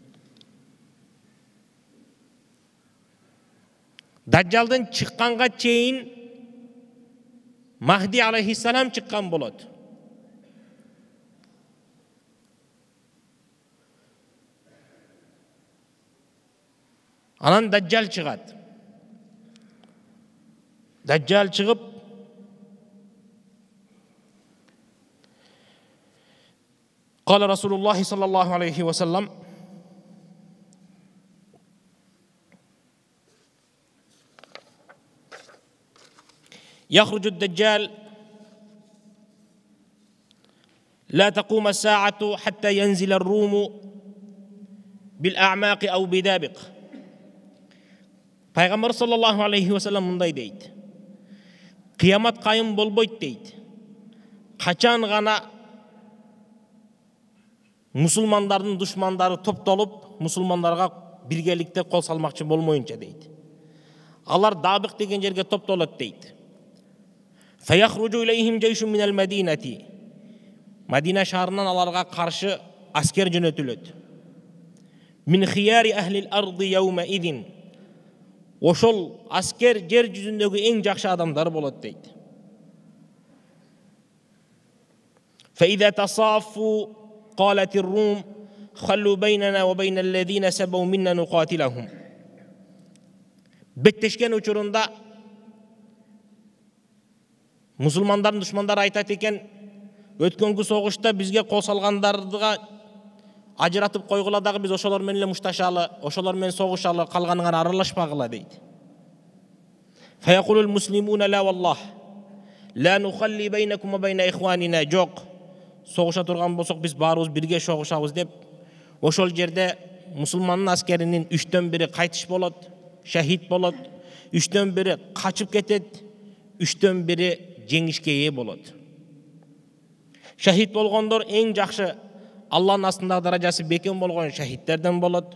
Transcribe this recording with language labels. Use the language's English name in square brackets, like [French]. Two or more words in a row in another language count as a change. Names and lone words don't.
[Kyrgyz] Дажжалдын чыкканга чейин Махди алейхиссалам чыккан болот. Анан Дажжал чыгат. Дажжал чыгып, [Arabic] قال رسول الله صلى الله عليه وسلم يخرج الدجال لا تقوم الساعة حتى ينزل الروم بالأعماق أو بدابق. [Kyrgyz] Пайгамбар [Arabic] صلى الله عليه وسلم [Kyrgyz] мындай дейт. Кыямат кайым болбойт дейт. Качан гана мусулмандардын душмандары топтолуп, мусулмандарга биргеликте кол салмакчы болмоюнча дейт. Алар Дабык деген жерге топтолот дейт. [Arabic] فيخرج إليهم جيش من المدينة. [Kyrgyz] Мадина шаарынан аларга каршы аскер жөнөтүлөт. [Arabic] من خيار أهل الأرض يومئذ. [Kyrgyz] Ошол аскер жер жүзүндөгү эң жакшы адамдар болот дейт. [Arabic] فإذا تصافوا قالت الروم خلوا بيننا وبين الذين سبوا منا نقاتلهم. [Kyrgyz] Беттешкен учурунда мусулмандардын душмандары айтат экен, өткөнгү согушта бизге кол салгандарды ажыратып койгула дагы биз ошолор менен эле мушташалы, ошолор менен согушалы, калганыңар аралашпагыла дейт. [Arabic] فيقول المسلمون لا والله لا نخلي بينكم وبين إخواننا. [Kyrgyz] Жок, согуша турган болсок биз баарыбыз бирге согушабыз деп, ошол жерде мусулмандын аскеринин 3төн 1 кайтыш болот, шахид болот, 3төн 1 качып кетет, 3төн 1 жеңишке ээ болот. Шахид болгондор эң жакшы Алланын астындагы даражасы бекем болгон шахидтерден болот.